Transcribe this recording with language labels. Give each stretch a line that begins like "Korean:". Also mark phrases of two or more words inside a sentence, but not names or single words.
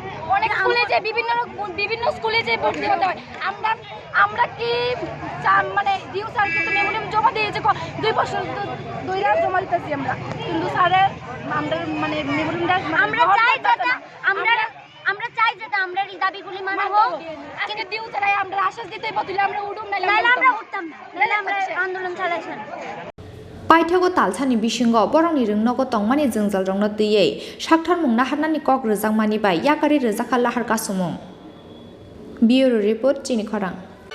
Bangla: অনেক স্কুলে যে বিভিন্ন স্কুলে যে ভর্তি হতে হয় আমরা কি ডিউ স্যার কিন্তু মেমোরিয়াম জমা দিয়েছে 2 বছর ধরে জমা দিতেছি আমরা কিন্তু স্যারের আমরা মেমোরিয়ামটা আমরা চাই যে আমরা এই দাবিগুলি মানা হোক আজকে ডিউ স্যারাই আমরা আশ্বাস দিতে বললে আমরা উঠুম নাইলে আমরা উঠতাম না নাইলে আমরা আন্দোলন চালাইছেন
Kok Borok: Paithago talsani bisingo borongni rungnogo tongmani jengjal rongno tiyei saktarmung naharnani kok rwjakmani bai yakari rwjakha lahar kasumung
English: Bureau Report
Kok Borok: Chini Khorang